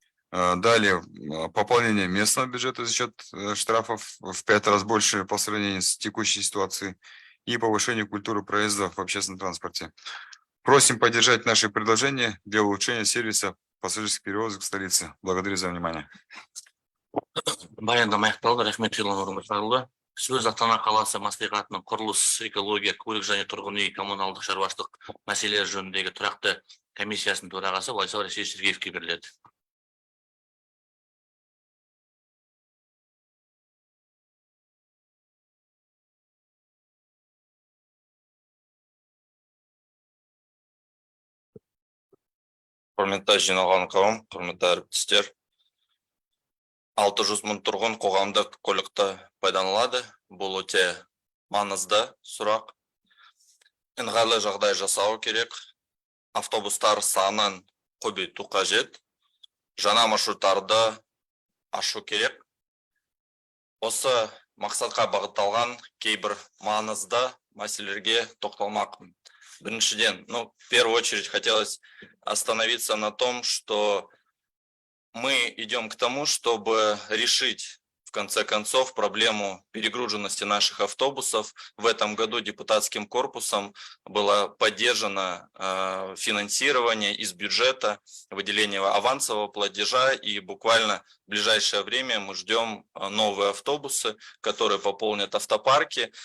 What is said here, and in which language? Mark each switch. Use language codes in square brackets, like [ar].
[ru] Далее, пополнение местного бюджета за счет штрафов в 5 раз больше по сравнению с текущей ситуацией и повышение культуры проезда в общественном транспорте. Просим поддержать наши предложения для улучшения сервиса пассажирских перевозок в столице. Благодарю за внимание. [kk] Баяндама аяқталды. Рахмет, Ерлан Орынбасарұлы. Сөз Астана қаласы мәслихатының құрылыс, экология, көлік және тұрғын үй коммуналдық шаруашылық мәселелері жөніндегі тұрақты комиссиясының төрағасы Владислав Алексеевич Сергеевке беріледі. Құрметті жиналған қауым, құрметті әріптестер, 600 мың тұрғын қоғамдық көлікті пайдаланады. Бұл өте маңызды сұрақ. Ыңғайлы жағдай жасау керек. автобустар санын көбейту қажет. Жаңа маршруттарды ашу керек. Осы мақсатқа бағытталған кейбір маңызды мәселелерге тоқталмақпын. [ru] Біріншіден, в первую очередь хотелось остановиться на том, что мы идем к тому, чтобы решить в конце концов проблему перегруженности наших автобусов. В этом году депутатским корпусом было поддержано финансирование из бюджета, выделение авансового платежа, и буквально в ближайшее время мы ждем новые автобусы, которые пополнят автопарки.